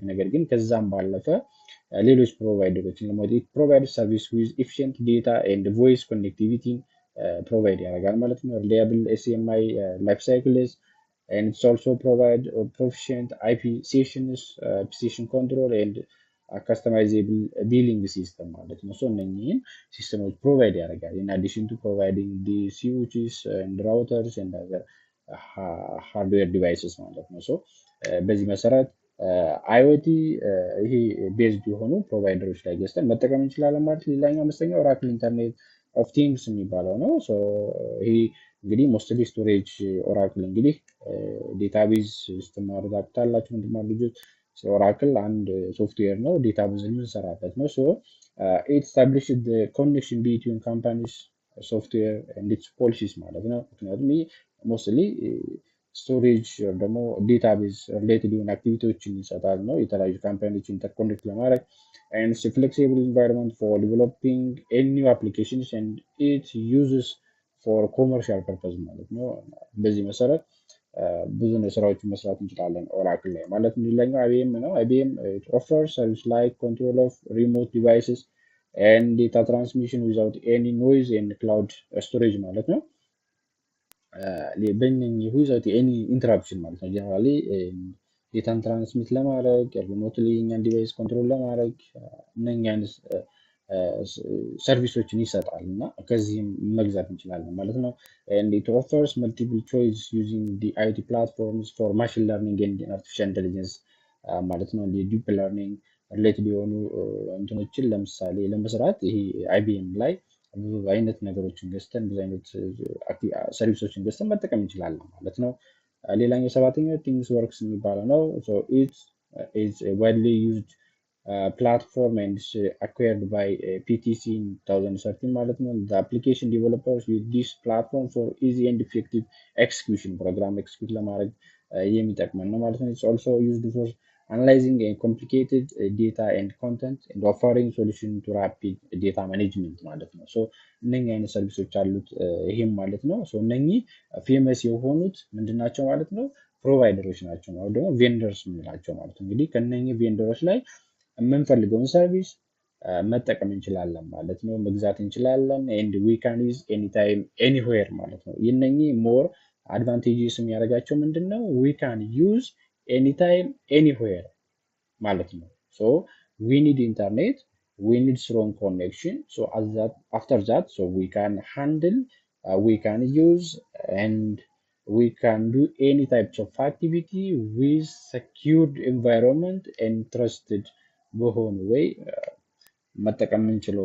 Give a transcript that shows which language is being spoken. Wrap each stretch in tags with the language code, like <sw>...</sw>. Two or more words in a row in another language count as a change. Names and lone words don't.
<am>ነገር ግን ከዛም ባለፈ ሌሎች ፕሮቫይደሮችን ለማውጣት</am> <en>provide service with efficient data and voice connectivity</en> <am>ፕሮቫይድ ያደርጋል ማለት ነው።</am> <en>reliable SMI life cycles and it's also provide proficient IP sessions, session control and customizable billing system</en> <am>ማለት ነው። እነኚህን ሲስተሞች ፕሮቫይድ ያደርጋል</am> <en>in addition to providing the switches and routers and other hardware devices</en> <am>ማለት ነው። በዚህ መሰረት IoT ይሄ ቤዝድ የሆኑ ፕሮቫይደሮች ላይ ገዝተን መጠቀም እንችላለን ማለት። ሌላኛው አምስተኛው ኦራክል</am> <en>Internet of Things</en> <am>የሚባለው ነው። ይሄ እንግዲህ</am> <en>mostly storage</en> <am>ኦራክል እንግዲህ ዴታቤዝ ስትማሩ ታውቁታላችሁ ምንድነው ልጆች። ኦራክል አንድ ሶፍትዌር ነው፣ ዴታቤዝ የምንሰራበት ነው።</am> <en>it establish connection between companies software and its policies</en> <am>ማለት ነው። ምክንያቱም ይህ</am> <en>mostly storage</en> <am>ደግሞ</am> <en>database related</en> <am>የሆኑ አክቲቪቲዎችን ይሰጣል ነው፣ የተለያዩ ካምፓኒዎች ኢንተርኮኔክት ለማድረግ</am> <en>and it's a flexible environment for developing any new applications and it uses for commercial purpose</en> <am>ማለት ነው። በዚህ መሰረት ብዙ ስራዎችን መስራት እንችላለን ኦራክል ላይ ማለት ነው። ሌላኛው አይቢኤም ነው። አይቢኤም</am> <en>offer service like control of remote devices and data transmission without any noise and cloud storage</en> <am>ማለት ነው። በእነኚህ</am> <en>without any interruption</en> <am>ማለት ነው። ጀነራሊ ዴታን ትራንስሚት ለማድረግ ሪሞትሊ እኛን</am> <en>device control</en> <am>ለማድረግ እነኛ አይነት ሰርቪሶችን ይሰጣል እና ከዚህም መግዛት እንችላለን ማለት ነው።</am> <en>and it offers multiple choice using the IoT platforms for machine learning and artificial intelligence</en> <am>ማለት ነው።</am> <en>deep learning related</en> <am>የሆኑ እንትኖችን ለምሳሌ ለመስራት ይሄ አይቢኤም ላይ ብዙ አይነት ነገሮችን ገዝተን ብዙ አይነት ሰርቪሶችን ገዝተን መጠቀም እንችላለን ማለት ነው። ሌላኛው ሰባተኛው ቲንግስ ወርክስ የሚባለው ነው።</am> <en>so it is a widely used platform and acquired by PTC in 2013</en> <am>ማለት ነው።</am> <en>The application developers use this platform for easy and effective execution program execute</en> <am>ለማድረግ የሚጠቅመን ነው ማለት ነው።</am> <en>It's also used for analyzing a complicated data and content and offering solution to rapid data management</en> <am>ማለት ነው።</am> <en>so</en> <am>እነኚህ አይነት ሰርቪሶች አሉት ይሄም ማለት ነው።</am> <en>so</en> <am>እነኚህ ፌመስ የሆኑት ምንድናቸው ማለት ነው? ፕሮቫይደሮች ናቸው ማለት ደግሞ ቬንደርስ የምንላቸው ማለት ነው። እንግዲህ ከነኚህ ቬንደሮች ላይ የምንፈልገውን ሰርቪስ መጠቀም እንችላለን ማለት ነው። መግዛት እንችላለን</am> <en>and we can use anytime anywhere</en> <am>ማለት ነው። የነኚህ</am> <en>more advantages</en> <am>የሚያደርጋቸው ምንድነው?</am> <en>we can use anytime anywhere</en> <am>ማለት ነው።</am> <en>so we need internet, we need strong connection, so after that so we can handle we can use and we can do any types of activity with secured environment and trusted</en> <am>በሆነ ወይ መጠቀም የምንችለው</am>